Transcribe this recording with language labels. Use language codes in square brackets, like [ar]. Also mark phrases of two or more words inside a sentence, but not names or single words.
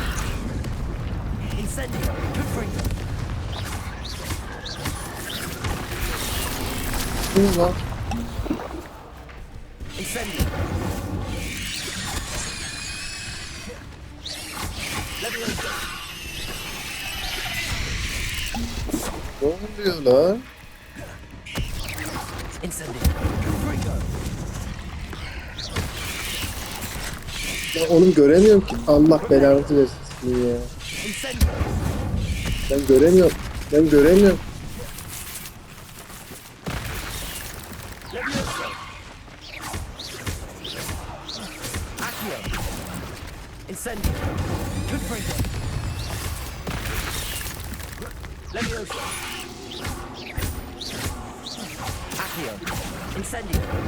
[la] Incendio! Confringo! Incendio! Levioso! [tr] Ne oluyor lan? [la] Incendio! Confringo! [tr] Ya oğlum göremiyorum ki. Allah belanı versin ya. [la] Incendio! [tr] Ben göremiyorum. Ben göremiyorum. [la] Levioso! Accio! Incendio! Confringo! Levioso! Accio! Incendio!